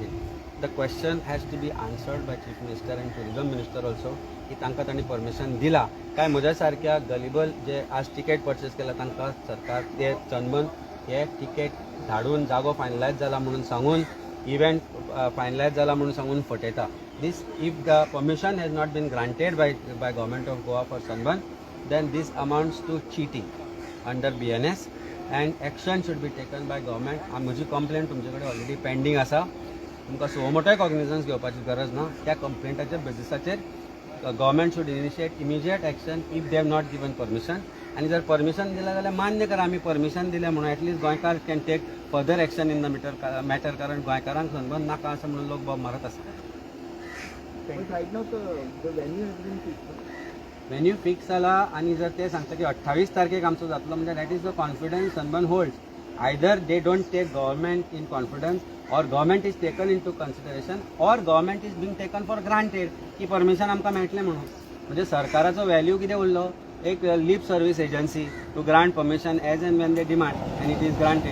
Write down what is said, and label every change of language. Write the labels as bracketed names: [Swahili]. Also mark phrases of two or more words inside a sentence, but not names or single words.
[English] the question has to be answered by Chief Minister and Tourism Minister also [Konkani] की तांकां तांणी परमिशन दिला काय म्हज्या सारक्या गलिबल जे आज [English] ticket purchase [Konkani] केला तांकां सरकार ते सनबर्न हे तिकेट धाडून जागो फायनलायज जाला म्हणून सांगून [English] event finalise [Konkani] जाला म्हणून सांगून फटयता. [English] This, if the permission has not been granted by Government of Goa for Sunburn, then this amounts to cheating under BNS and action should be taken by government. [Konkani] म्हजी कंप्लेंट तुमचे कडेन [English] already pending [Konkani] आसा. तुमकां सो मोठोय कॉग्निजन्स घेवपाची गरज ना. त्या कंप्लेंटाच्या बेसिसाचेर [English] government should initiate immediate action if they have not given permission. [Konkani] आनी जर परमिशन दिला जाल्यार मान्य करा आमी परमिशन दिलें म्हणून [English] at least Goenkar can take further action in the matter [Konkani] कारण गोंयकारांक सनबर्न नाका असं म्हणून लोक बॉब मारत आसता. [English] Right now, the venue has been fixed. venue fix [Konkani] जाला आनी जर ते सांगता की 28 तारखेक आमचो जातलो म्हणजे [English] that is the confidence Sunburn holds. either they don't take government in confidence or government is taken into consideration or government is being taken for granted [Konkani] की परमिशन आमकां मेळटलें म्हणून. म्हणजे सरकाराचो व्हॅल्यू कितें उरलो एक [English] lip service agency to grant permission as and when they demand and it is granted.